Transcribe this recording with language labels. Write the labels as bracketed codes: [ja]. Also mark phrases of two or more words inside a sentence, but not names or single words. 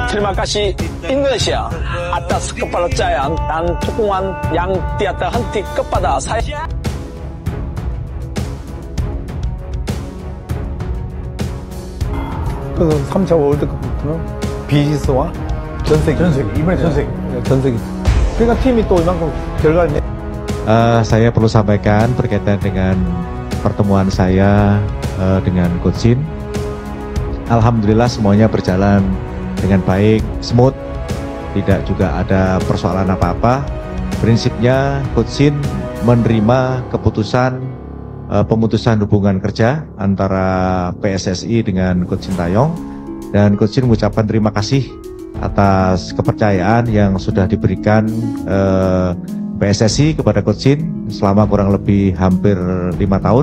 [id] terima kasih Indonesia atas kepercayaan dan dukungan yang tiada henti kepada saya. [ko] 그래서 3차 월드컵부터는 비시스와 전세기 이번에 전세기 그러니까 팀이 또 이만큼 결과를 [id] saya perlu sampaikan berkaitan dengan pertemuan saya dengan Coach Shin. Alhamdulillah semuanya berjalan dengan baik, smooth, tidak juga ada persoalan apa-apa. Prinsipnya Coach Shin menerima keputusan pemutusan hubungan kerja antara PSSI dengan Coach Sintayong, dan Coach Shin mengucapkan terima kasih atas kepercayaan yang sudah diberikan PSSI kepada Coach Shin selama kurang lebih hampir 5 tahun.